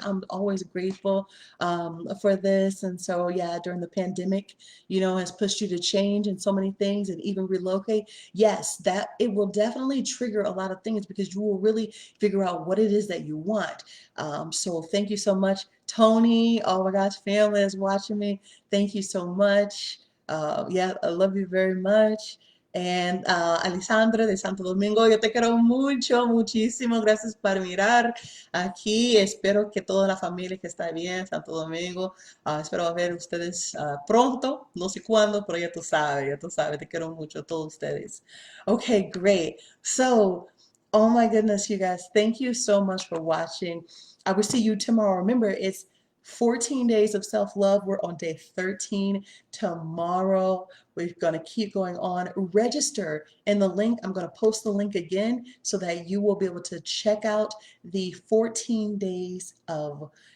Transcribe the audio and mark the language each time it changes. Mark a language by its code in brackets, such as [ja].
[en] I'm always grateful for this. And so, yeah, during the pandemic, has pushed you to change in so many things and even relocate. Yes, that it will definitely trigger a lot of things, because you will really figure out what it is that you want. So thank you so much. Tony, oh my gosh, family is watching me. Thank you so much. Yeah, I love you very much. [es] And Alessandra de Santo Domingo, yo te quiero mucho, muchísimo. Gracias por mirar aquí. Espero que toda la familia que está bien, Santo Domingo. Espero ver ustedes pronto, no sé cuándo, pero ya tú sabes, te quiero mucho, todos ustedes. [en] Okay, great. So, oh my goodness, you guys, thank you so much for watching. I will see you tomorrow. Remember, it's 14 days of self-love. We're on day 13 tomorrow. We're going to keep going on. Register in the link. I'm going to post the link again so that you will be able to check out the 14 days of